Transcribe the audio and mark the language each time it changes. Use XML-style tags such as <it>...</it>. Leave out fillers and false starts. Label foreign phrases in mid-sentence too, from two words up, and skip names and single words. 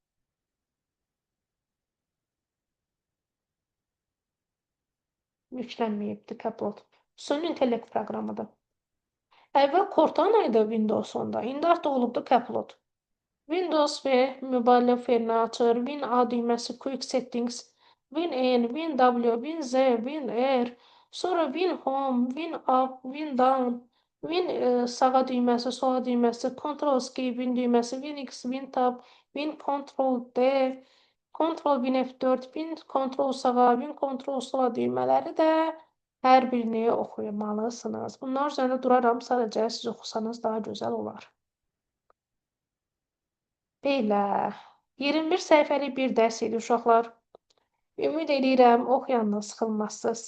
<az>Yüklənməyibdir Caplot. Suni intellekt proqramıdır. Əvvəl Cortana idi Windows 10-da. İndi artıq olubdu Caplot. Windows və mübaliğə ferini açır. Win A düyməsi Quick Settings. Win N, Win W, Win Z, Win R. Sonra Win Home, Win Up, Win Down. Win sağa düyməsi, sola düyməsi. Ctrl Escape Win düyməsi. Win X, Win Tab, Win Ctrl D. Ctrl Win F4, Win Ctrl sağa, Win Ctrl sola düymələri də hər birini oxuyamalısınız. Bunlar üzərində duraram, sadəcə siz oxusanız daha gözəl olar. Belə, 21 səhifəlik bir dərs idi uşaqlar. Ümid edirəm, oxuyanla sıxılmazsınız.</az>